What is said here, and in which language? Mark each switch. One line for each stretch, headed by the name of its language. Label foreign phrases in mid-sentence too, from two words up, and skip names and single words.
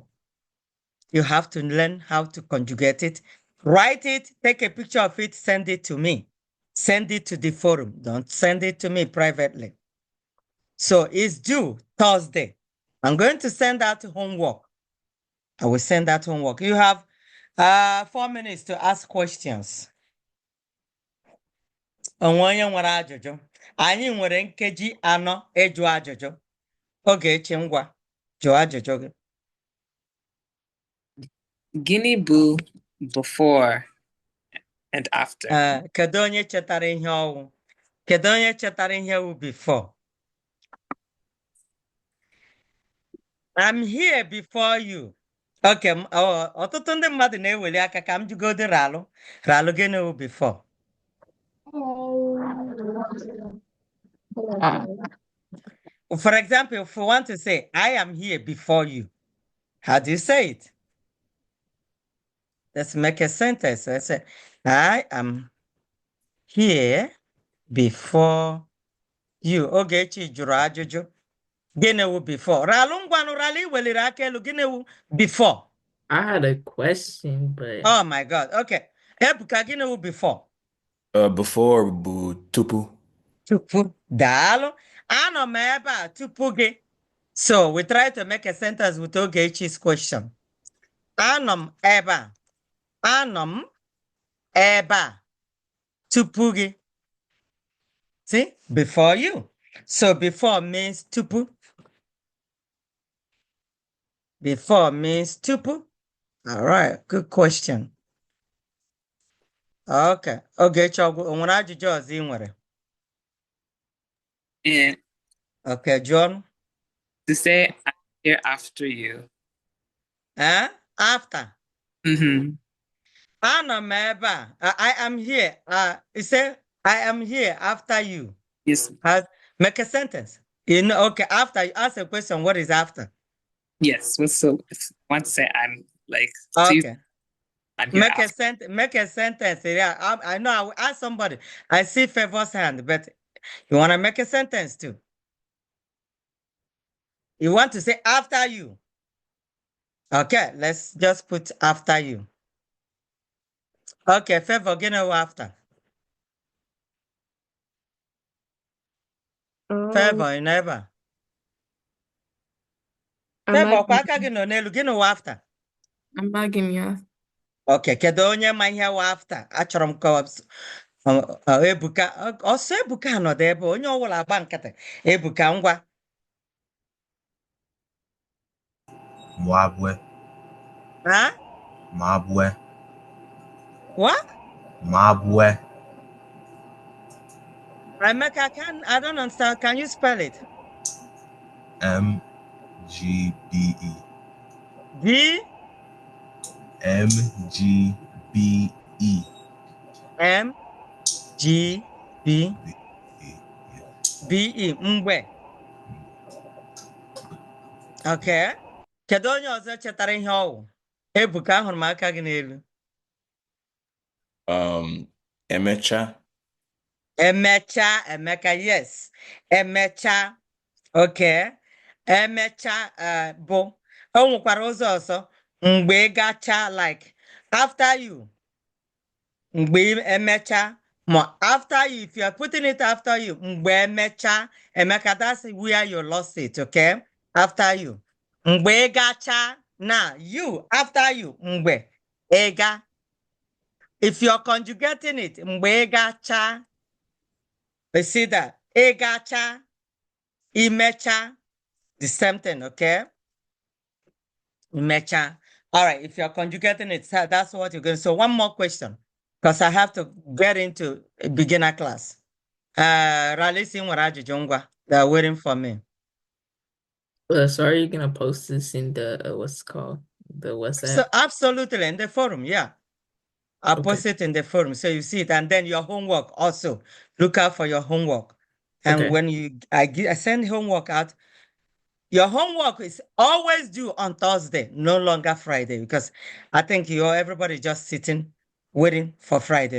English: You have to learn how to conjugate it, write it, take a picture of it, send it to me. Send it to the forum. Don't send it to me privately. So it's due Thursday. I'm going to send out homework. I will send out homework. You have 4 minutes to ask questions.
Igbo: Onwe onye nwere ajụjụ. Anyị nwere nkeji anọ ịjụ ajụjụ. Ogechi ngwa, jụọ ajụjụ gị.
English: Guinea boo before and after.
Igbo: Kedu onye chetara ihe ọwụ? Kedu onye chetara ihe wụ before?
English: I'm here before you.
Igbo: Okay, ọtụtụ ndị mmadụ na-eweli aka ka m jụgodi ralụ. Ralụ gịnị wụ before?
English: For example, if we want to say, I am here before you, how do you say it? Let's make a sentence. Let's say, I am here before you.
Igbo: Ogechi jụrụ ajụjụ. Gịnị wụ before? Ralụ ngwanụ ralụ iweliri aka elu. Gịnị wụ before?
English: I had a question, but Oh my God.
Igbo: Okay. Ebuka, gịnị wụ before? Before bu tupu. Tupu. Daalụ. Anọ m ebe a tupu gị.
English: So we try to make a sentence with Ogechi's question.
Igbo: Anọ m ebe a. Anọ m ebe a tupu gị.
English: See? Before you. So before means tupu. Before means tupu. All right. Good question. Okay.
Igbo: Ogechi, o nwere ajụjụ ọzọ ị nwere?
English: And Okay, John. to say I'm here after you. After. Mm-hmm.
Igbo: Anọ m ebe a.
English: I am here. You say, I am here after you. Yes. Make a sentence. You know, okay, after you ask a question, what is after? Yes. So if I want to say I'm like, Okay. I'm here after. Make a sentence. Yeah, I know I will ask somebody. I see Favor's hand, but you want to make a sentence too. You want to say after you. Okay, let's just put after you. Okay, Favor, you know after. Favor, you never. Favor,
Igbo: kwa aka gị nọ n'elu, gịnị wụ after?
English: I'm bugging you.
Igbo: Okay, kedu onye ma ihe wụ after? Achọrọ m ka Ebuka, ọsọ Ebuka nọdụ ebe onye ọbụla agba nkịtị. Ebuka ngwa. Mwabwe. Huh? Mabwe.
English: What? Mabwe. Emeka, I don't understand. Can you spell it? MGBE. B MGBE. MGBE. Mgbe. Okay.
Igbo: Kedu onye ọzọ chetara ihe ọwụ? Ebuka, ahụrụ m aka gị n'elu. Emecha. Emecha, Emeka, yes. Emecha. Okay. Emecha bụ. O nwekwara ụzọ ọzọ. Mgbe gacha,
English: like after you.
Igbo: Mgbe emecha.
English: After you, if you are putting it after you,
Igbo: mgbe emecha, Emeka,
English: that's where you lost it, okay? After you.
Igbo: Mgbe gacha.
English: Now, you, after you, mgbe.
Igbo: Ega.
English: If you're conjugating it,
Igbo: mgbe gacha.
English: You see that? Egacha. Imecha. The same thing, okay?
Igbo: Imecha.
English: All right, if you're conjugating it, that's what you're going to. So one more question, because I have to get into a beginner class.
Igbo: Ralisi nwere ajụjụ ngwa.
English: They're waiting for me. So are you gonna post this in the what's it called? The WhatsApp? So absolutely in the forum, yeah. I'll post it in the forum so you see it, and then your homework also. Look out for your homework, and Okay. when I send homework out, your homework is always due on Thursday, no longer Friday, because I think everybody just sitting waiting for Friday.